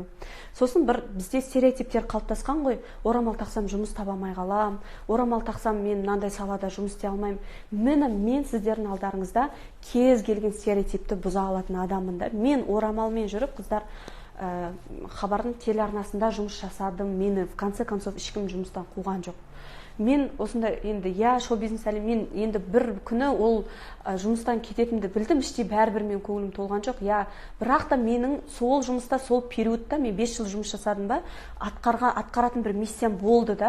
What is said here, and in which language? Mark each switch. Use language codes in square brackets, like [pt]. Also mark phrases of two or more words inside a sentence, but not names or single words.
[kk] Сосын бір бізде стереотиптер қалыптасқан ғой, орамал тақсам жұмыс таба алмай қалам, орамал тақсам мен мынандай салада жұмыс істей алмаймын. Мен сіздердің алдарыңызда кез келген стереотипті бұза алатын адаммын да. Мен орамалмен жүріп, қыздар, хабардың телеарнасында жұмыс жасадым. Мені [ru] в конце концов [kk] ешкім жұмыстан қуған жоқ. Мен осында енді шоу-бизнес әлем, мен енді бір күні ол жұмыстан кететімді білдім, іштей бәрібір мен көңілім толған жоқ. Бірақ та менің сол жұмыста, сол периодта мен 5 жыл жұмыс жасадым ба, атқаратын бір миссиям болды да.